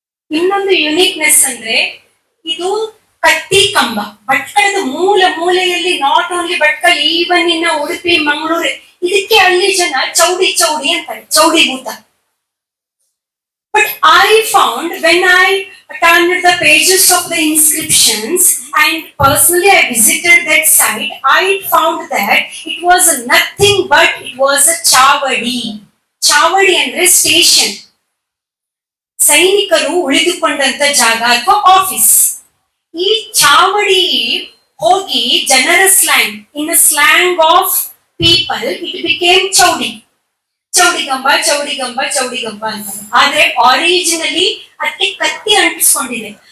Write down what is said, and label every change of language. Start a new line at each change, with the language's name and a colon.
Kannada: ಇನ್ನೊಂದು ಯುನಿಕ್ನೆಸ್ ಅಂದ್ರೆ ಇದು ಕತ್ತಿ ಕಂಬ. ಭಟ್ಕಳದ ಮೂಲೆಯಲ್ಲಿ,
English: not only Bhatkal, even
Kannada: ಇನ್ನ ಉಡುಪಿ, ಮಂಗಳೂರು, ಇದಕ್ಕೆ ಅಲ್ಲಿ ಜನ ಚೌಡಿ ಅಂತಾರೆ, ಚೌಡಿ ಭೂತ.
English: But I found when I turned the pages of the inscriptions and personally I visited that site, I found that it was nothing but it was a chavadi.
Kannada: Chavadi ಅಂದ್ರೆ station, ಸೈನಿಕರು ಉಳಿದುಕೊಂಡಂತ ಜಾಗ ಅಥವಾ ಆಫೀಸ್. ಈ ಚಾವಡಿ ಹೋಗಿ ಜನರ slang,
English: In slang of people it became ಚೌಡಿ.
Kannada: ಚೌಡಿಗಂಬ ಅಂತ. ಆದ್ರೆ ಆರಿಜಿನಲಿ ಅದಕ್ಕೆ ಕತ್ತಿ ಅಂಟಿಸ್ಕೊಂಡಿದೆ.